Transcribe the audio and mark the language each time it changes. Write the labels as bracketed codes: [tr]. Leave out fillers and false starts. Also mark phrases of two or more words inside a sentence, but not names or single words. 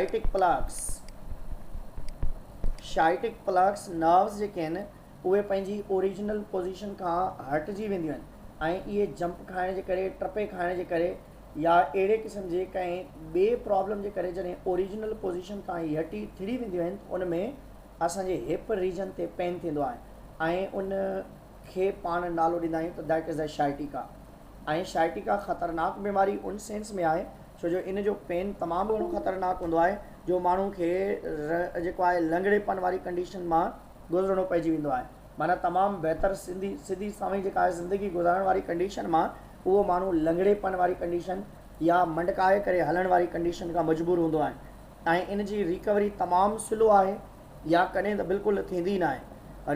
[sd] शाइटिक प्लग्स नर्व्स जेके आहिनि उहे पंहिंजी [en] original position [sd] खां हटिजी वेंदियूं आहिनि, ऐं इहे जंप खाइण जे करे, टपे खाइण जे करे या अहिड़े क़िस्म जे कंहिं ॿिए प्रॉब्लम जे करे जॾहिं [en] original position [sd] खां ई हटी थिड़ी वेंदियूं आहिनि उन में असांजे [en] hip region [sd] ते पेन थींदो आहे, ऐं उन खे पाण नालो ॾींदा आहियूं त [en] that is a sciatica. [sd] ऐं शाइटिका ख़तरनाक बीमारी उन सेंस में आहे छो जो इन जो पेन तमामु घणो ख़तरनाक हूंदो आहे जो माण्हू खे जेको आहे लंगड़ेपन वारी कंडीशन मां गुज़रणो पइजी वेंदो आहे। माना तमामु बहितर सिधी सावी जेका आहे ज़िंदगी गुज़ारण वारी कंडीशन मां उहो माण्हू लंगड़ेपन वारी कंडीशन या मंडकाए करे हलण वारी कंडीशन खां मजबूर हूंदो आहे, ऐं इन जी रिकवरी तमामु स्लो आहे या कॾहिं त बिल्कुलु थींदी न आहे।